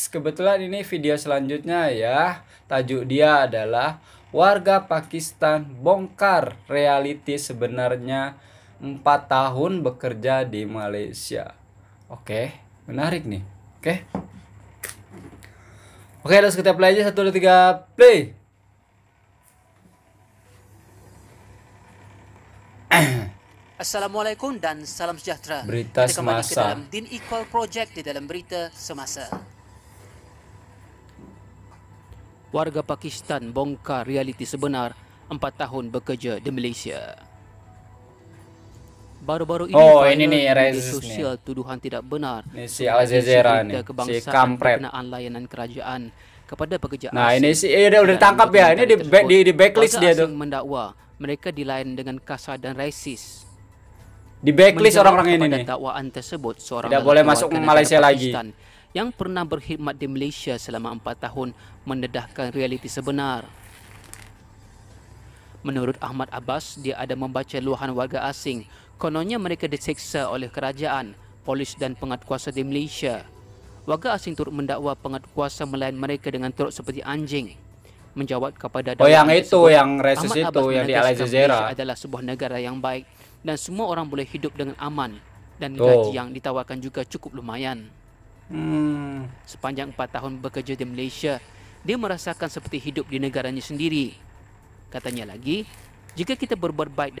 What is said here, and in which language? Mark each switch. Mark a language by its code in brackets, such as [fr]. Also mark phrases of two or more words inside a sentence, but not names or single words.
[id] Kebetulan ini video selanjutnya ya. Tajuk dia adalah warga Pakistan bongkar reality sebenarnya 4 tahun bekerja di Malaysia. Oke, menarik nih. Oke, langsung kita play aja. 1, 2, 3, play. [ms] Assalamualaikum dan salam sejahtera. Berita Kita kembali ke semasa. dalam Din Equal Project di dalam berita semasa. Warga Pakistan bongkar realiti sebenar 4 tahun bekerja di Malaysia. Baru-baru ini Oh, [id] ini viral nih, [ms] di media Raisus sosial tuduhan tidak benar. [id] Ini si Al Jazeera nih, si kampret. [ms] Berkenaan layanan kerajaan kepada pekerja [id] Nah, [ms] asing. [id] ini sih udah ditangkap ya. Ini di backlist dia tuh. [ms] Mendakwa mereka dilayan dengan kasar dan rasis. [id] Di backlist orang-orang ini nih. [ms] Dakwaan tersebut, seorang [id] tidak boleh masuk ke Malaysia lagi. [ms] Yang pernah berkhidmat di Malaysia selama 4 tahun mendedahkan realiti sebenar. Menurut Ahmad Abbas, dia ada membaca luahan warga asing. Kononnya mereka diseksa oleh kerajaan, polis dan penguatkuasa di Malaysia. Warga asing turut mendakwa penguatkuasa melayan mereka dengan turut seperti anjing. Menjawab kepada dakwaan yang itu, tersebut, [id] yang resis [ms] Ahmad [id] itu, [ms] Abbas [id] yang di Al Jazeera. [ms] Malaysia adalah sebuah negara yang baik dan semua orang boleh hidup dengan aman dan [id] Tuh. [ms] gaji yang ditawarkan juga cukup lumayan. Sepanjang 4 tahun bekerja di Malaysia, dia merasakan seperti hidup di negaranya sendiri. Katanya lagi, jika kita berbuat baik